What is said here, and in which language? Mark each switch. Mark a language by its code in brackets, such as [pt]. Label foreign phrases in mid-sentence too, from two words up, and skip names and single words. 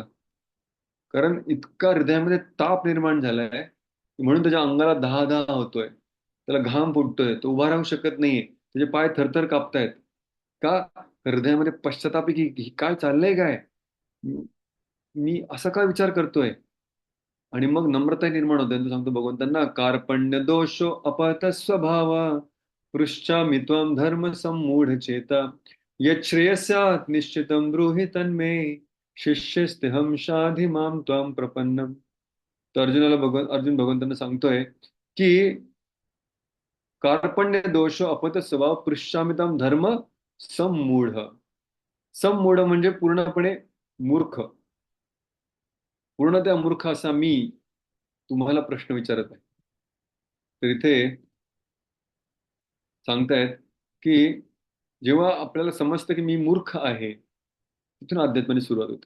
[mr] कारण इतका हृदयामध्ये ताप निर्माण झालाय, म्हणून त्याच्या अंगाला दहा होतोय, त्याला घाम फुटतोय, तो उभा राहू शकत नाहीये, त्याचे पाय थरथर कापतायत. का? हृदयामध्ये पश्चाताप आहे की काय चाललंय काय? मी असा काय विचार करतोय? आणि मग नम्रता निर्माण होते. तो सांगतो भगवंतांना, [sa] कार्पण्य दोषो अपहत स्वभाव, पृच्छामि त्वं धर्म सम्मूढ चेता, यच्छ्रेयस्यात् निश्चितं ब्रूहि तन्मे, शिष्यस्तेहं शाधि मां त्वां प्रपन्नम. [mr] तर अर्जुन भगवंतांना सांगतोय की [sa] कार्पण्य दोष अपहत स्वभाव पृच्छामि त्वं धर्म सम्मूढ. [mr] सम्मूढ म्हणजे पूर्णपणे मूर्ख. पूर्णतः मूर्ख असा मी तुम्हाला प्रश्न विचारत आहे. तर इथे सांगतायत की जेव्हा आपल्याला समजतं की मी मूर्ख आहे, तिथून अध्यात्माची सुरुवात होते.